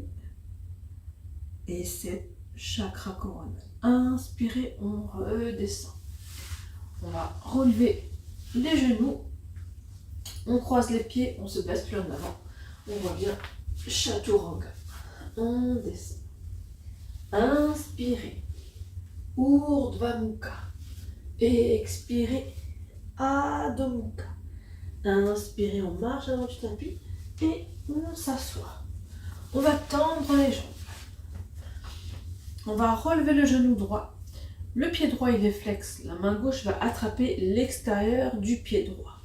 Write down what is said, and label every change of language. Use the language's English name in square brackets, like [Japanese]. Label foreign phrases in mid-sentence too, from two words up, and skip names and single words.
[French] Et 7, chakra coronal. Inspirez, on redescend. On va relever les genoux. On croise les pieds, on se baisse plus en avant. On revient Chaturanga. On descend. Inspirez. Urdhva Mukha. Expirez. Adho Mukha. Inspirez, on marche avant du tapis et on s'assoit. On va tendre les jambes. On va relever le genou droit. Le pied droit il est flex. La main gauche va attraper l'extérieur du pied droit.